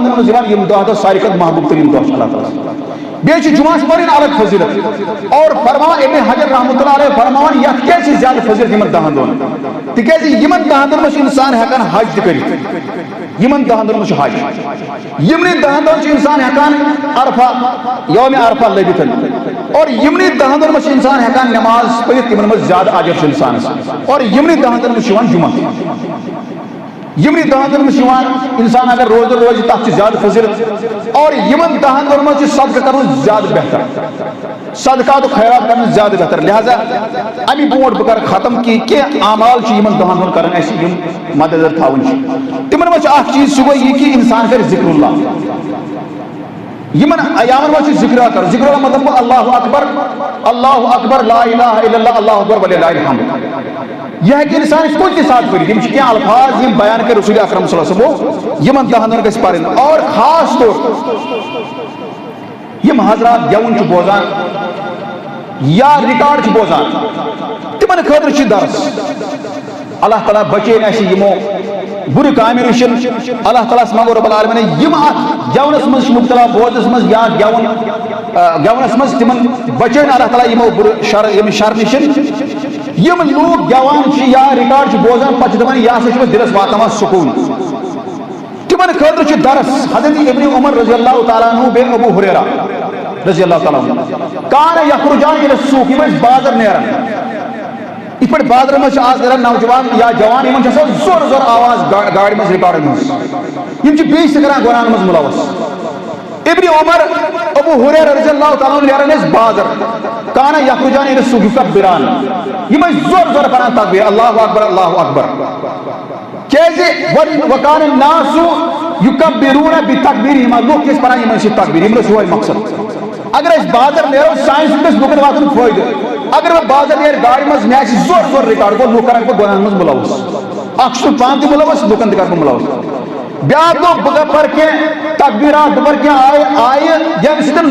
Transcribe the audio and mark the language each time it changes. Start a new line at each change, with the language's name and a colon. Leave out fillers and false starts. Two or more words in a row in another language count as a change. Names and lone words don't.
Kashmiri: دۄہن منٛز یِوان یِم دۄہ ساروی کھۄتہٕ محبوٗب تریٖن دۄہ چھِ اللہ تعالیٰ بیٚیہِ چھِ جمعہس پرٕنۍ الگ فضیلت اور فرماوان ابن حجر
Arabic: رحمۃ اللہ علیہ
Kashmiri: فرماوان یتھ کیٛازِ چھِ زیادٕ فضیلت یِمن دہن دۄہن تِکیٛازِ یِمن دہن دۄہن منٛز چھُ انسان ہٮ۪کان حج تہِ کٔرِتھ یِمن دہن دۄہن منٛز چھُ حج یِمنٕے دہن دۄہن چھُ انسان ہٮ۪کان عرفہ یومِ عرفہ لٔبِتھ اور یِمنٕے دہن دۄہن منٛز چھُ انسان ہٮ۪کان نٮ۪ماز پٔرِتھ تِمن منٛز زیادٕ اجر چھُ انسانس اور یِمنٕے دہن دۄہن منٛز چھُ یِوان جمعہ یِمنٕے دہن دۄہن منٛز چھُ یِوان انسان اگر روزدر روزِ تتھ چھِ زیادٕ فضیلت اور یِمن دہن دۄہن منٛز چھُ صدقہٕ کرُن زیادٕ بہتر صدقات و خیرات کرُن زیادٕ بہتر لہذا اَمہِ برونٛٹھ بہٕ کرٕ ختم کہ کینٛہہ اعمال چھِ یِمن دۄہن دۄہن کرٕنۍ اَسہِ یِم مدنظر تھاوٕنۍ چھِ تِمن منٛز چھُ اکھ چیٖز سُہ گوٚو یہِ کہِ انسان کرِ ذکر اللہ یمن ایامن منٛز چھُ ذکر کرُن ذکر اللہ مطلب
Arabic: اللہ اکبر لا الہ الا اللہ اللہ اکبر وللہ الحمد
Urdu: یہ ہے کہ
Kashmiri: انسان اس کن تہِ ساتہٕ پٔرِتھ یِم چھِ کینٛہہ الفاظ یِم بیان کٔرۍ رسول اکرم
Arabic: صلی اللہ علیہ وسلم
Kashmiri: یِمن دہن دۄہن گژھِ پرٕنۍ اور خاص طور یِم حضرات گٮ۪وُن چھِ بوزان یا رِکاڈ چھِ بوزان تِمن خٲطرٕ چھِ درس اللہ تعالیٰ بچٲیِن اَسہِ یِمو بُرٕ کامہِ نِش اللہ تعالیٰ ہس منگو
Arabic: رب العالمیٖن
Kashmiri: یِم اتھ گٮ۪ونس منٛز چھِ مُبتلا بوزنس منٛز یا گٮ۪ونس منٛز تِمن بچٲیِن اللہ تعالیٰ یِمو بُرٕ ییٚمہِ شر نِش یِم لوٗکھ گٮ۪وان چھِ یا رِکاڈ چھِ بوزان پتہٕ چھِ دپان یہِ ہسا چھُ دِلس واتناوان سکوٗن تِمن خٲطرٕ چھُ درس حضرت ابن عمر
Arabic: رضی اللہ تعالیٰ عنہ
Kashmiri: بیٚیہِ ابو ہریرہ
Arabic: رضی اللہ تعالیٰ عنہ کان یخرجان الی السوق
Kashmiri: یِم ٲسۍ بازر نیران یِتھ پٲٹھۍ بازرن منٛز چھِ آز نیران نوجوان یا جوان یِمن چھِ آسان زورٕ زورٕ آواز گاڑِ منٛز رِکاڈن منٛز یِم چھِ بیٚیہِ تہِ کران گۄناہن منٛز مُلوث ابن عمر ابو ہریرہ
Arabic: رضی اللہ تعالیٰ عنہ
Kashmiri: نیران ٲسۍ بازر
Arabic: کان یخرجان الی السوق یکبران
Kashmiri: یِم ٲسۍ زورٕ زورٕ پران تکبیٖر
Arabic: اللہ اکبر اللہ اکبر
Kashmiri: کیازِ
Arabic: وکان الناس یکبرون بتکبیرہم
Kashmiri: لوٗکھ چھِ أسۍ پران یِمن سۭتۍ تکبیٖر یِمن اوس یِہوے مقصد اگر أسۍ بازر نیرو سانہِ سۭتۍ گژھِ لُکن واتُن فٲیدٕ اگر بہٕ بازر نیرٕ گاڑِ منٛز مےٚ آسہِ زورٕ زورٕ رِکاڈ گوٚو لُکھ کرکھ بہٕ گۄناہن منٛز مُلوث اکھ چھُس بہٕ پانہٕ تہِ مُلوث لُکن تہِ کرٕ بہٕ مُلوث بیاکھ دوٚپ بہٕ کرٕ پرٕ کینٛہہ تکبیٖرات بہٕ پرٕ کینٛہہ آیہِ ییٚمہِ سۭتۍ